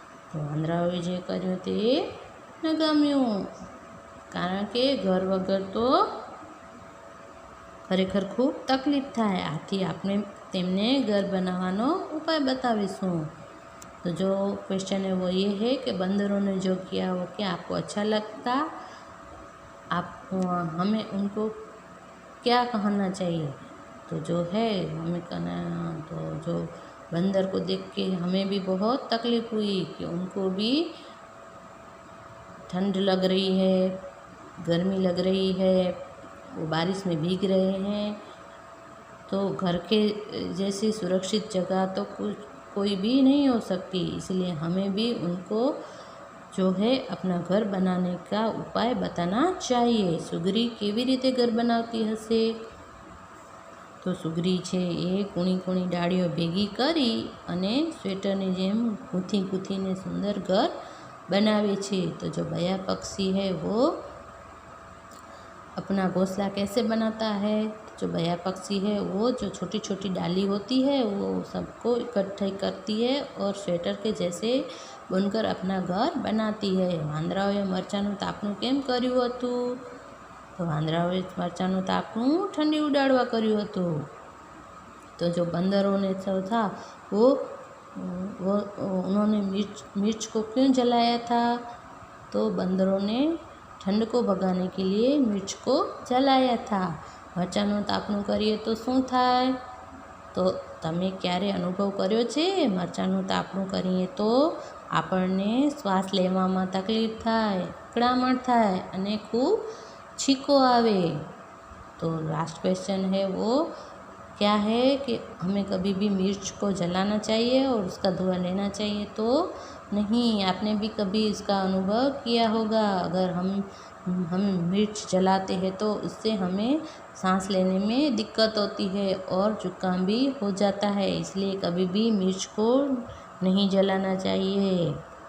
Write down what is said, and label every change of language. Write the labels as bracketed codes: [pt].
[gu] તો વાંદરાઓએ જે કર્યું તે ન ગમ્યું, કારણ કે ઘર વગર તો ખરેખર ખૂબ તકલીફ થાય. આથી આપણે તેમને ઘર બનાવવાનો ઉપાય बताવીશું. [hi] तो जो क्वेश्चन है वो ये है कि बंदरों ने जो किया वो क्या आपको अच्छा लगता? आप हमें उनको क्या कहना चाहिए? तो जो है हमें कहना, तो जो बंदर को देख के हमें भी बहुत तकलीफ़ हुई कि उनको भी ठंड लग रही है, गर्मी लग रही है, वो बारिश में भीग रहे हैं. तो घर के जैसी सुरक्षित जगह तो कोई भी नहीं हो सकती, इसलिए हमें भी उनको जो है अपना घर बनाने का उपाय बताना चाहिए. [gu] सुगरी કેવી રીતે ઘર બનાવતી હશે? તો સુગરી છે એ કૂણી કૂણી ડાળીઓ ભેગી કરી અને સ્વેટરની જેમ ગૂંથીને સુંદર ઘર बनावे छे. [hi] तो जो बया पक्षी है वो अपना घोंसला कैसे बनाता है? जो बया पक्षी है वो जो छोटी छोटी डाली होती है वो सबको इकट्ठे करती है और स्वेटर के जैसे बुनकर अपना घर बनाती है. [gu] વાંદરાઓએ મરચાંનું તાપણું કેમ કર્યું હતું? તો વાંદરાઓએ મરચાંનું તાપણું ઠંડી ઉડાડવા કર્યું હતું. [hi] तो जो बंदरों ने था वो उन्होंने मिर्च को क्यों जलाया था? तो बंदरों ने ठंड को भगाने के लिए मिर्च को जलाया था. [gu] મરચાંનું તાપણું કરીએ તો શું થાય? તો તમે ક્યારે અનુભવ કર્યો છે? મરચાંનું તાપણું કરીએ તો આપણને શ્વાસ લેવામાં તકલીફ થાય, ઉકળામણ થાય અને ખૂબ છીકો આવે. [hi] तो लास्ट क्वेश्चन है वो क्या है कि हमें कभी भी मिर्च को जलाना चाहिए और उसका धुआं लेना चाहिए? तो नहीं. आपने भी कभी इसका अनुभव किया होगा. अगर हम मिर्च जलाते हैं तो इससे हमें सांस लेने में दिक्कत होती है और जुकाम भी हो जाता है, इसलिए कभी भी मिर्च को नहीं जलाना चाहिए.